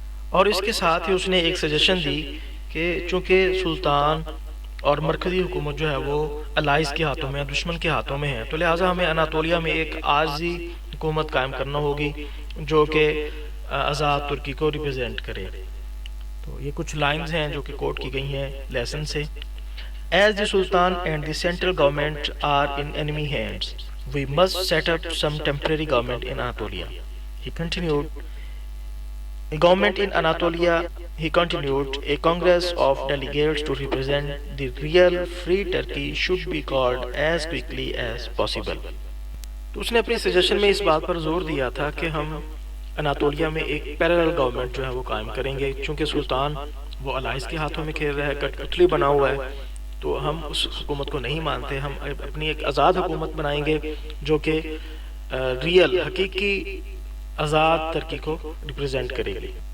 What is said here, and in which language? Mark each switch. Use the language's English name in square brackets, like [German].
[Urdu] اور اس کے ساتھ ہی اس نے ایک سجیشن دی کہ چونکہ سلطان اور مرکزی حکومت جو ہے وہ الائز کے ہاتھوں میں, دشمن کے ہاتھوں میں ہے, تو لہٰذا ہمیں اناتولیا میں ایک عارضی حکومت قائم کرنا ہوگی جو کہ آزاد ترکی کو ریپرزینٹ کرے. تو یہ کچھ لائنز ہیں جو کہ کوٹ کی گئی ہیں لیسن سے. [English] As the Sultan and the central government are in enemy hands, we must set up some temporary government in Anatolia. He continued, a government in Anatolia, he continued, a congress of delegates to represent the real free Turkey should be called as quickly as possible. [Urdu] تو اس نے اپنی suggestion میں اس بات پر زور دیا تھا کہ ہم اناتولیا میں ایک پیرلل گورنمنٹ جو ہے وہ قائم کریں گے, چونکہ سلطان وہ الائز کے ہاتھوں میں کھیل رہا ہے, کٹ پتلی بنا ہوا ہے, تو ہم اس حکومت کو نہیں مانتے. ہم اپنی ایک آزاد حکومت بنائیں گے جو کہ ریئل, حقیقی آزاد ترکی کو ریپرزینٹ کرے گی.